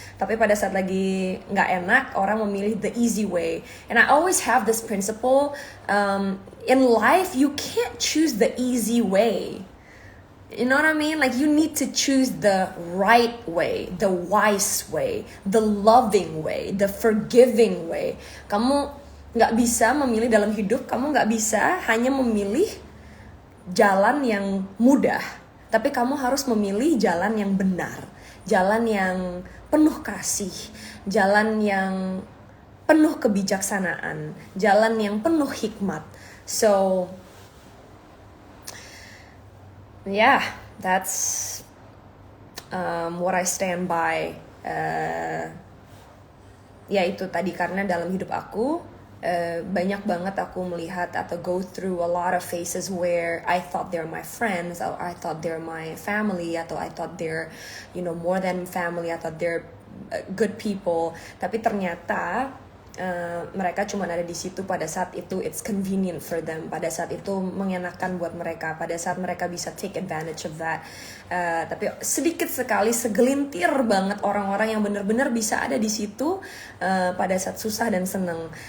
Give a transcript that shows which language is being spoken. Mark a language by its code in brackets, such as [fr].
[id] Tapi pada saat lagi nggak enak, orang memilih [en] the easy way. And I always have this principle, in life you can't choose the easy way. You know what I mean? Like, you need to choose the right way, the wise way, the loving way, the forgiving way. [id] Kamu nggak bisa memilih dalam hidup, kamu nggak bisa hanya memilih jalan yang mudah. Tapi kamu harus memilih jalan yang benar, jalan yang penuh kasih, jalan yang penuh kebijaksanaan, jalan yang penuh hikmat. [en] So, yeah, that's what I stand by. [id] Ya itu tadi, karena dalam hidup aku banyak banget aku melihat atau [en] go through a lot of phases where I thought they're my friends, or I thought they're my family, [id] atau [en] I thought they're, you know, more than family, I thought they're good people. [id] Tapi ternyata mereka cuma ada di situ pada saat itu [en] it's convenient for them, [id] pada saat itu mengenakan buat mereka, pada saat mereka bisa [en] take advantage of that. [id] Tapi sedikit sekali, segelintir banget orang-orang yang benar-benar bisa ada di situ pada saat susah dan seneng.